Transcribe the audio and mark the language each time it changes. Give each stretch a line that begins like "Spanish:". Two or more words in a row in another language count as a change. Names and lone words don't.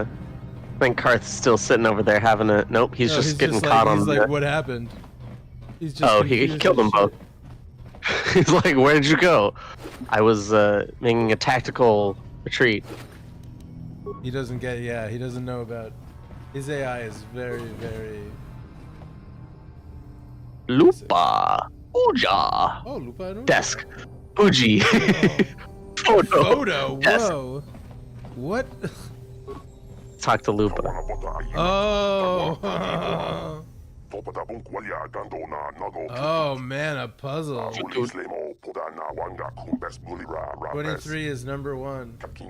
English: I think Karth's still sitting over there having a... Nope, he's just getting caught on... He's like, what happened? He's just oh, he killed them both. He's like, where did you go? I was making a tactical retreat. He doesn't get... Yeah, he doesn't know about... His AI is very, very... Lupa. Uja. Oh, Lupa and Uja. Desk. Uji. Oh. Photo. Whoa. What? Talk to Lupa. Oh. Oh man, a puzzle. 23 is number 1.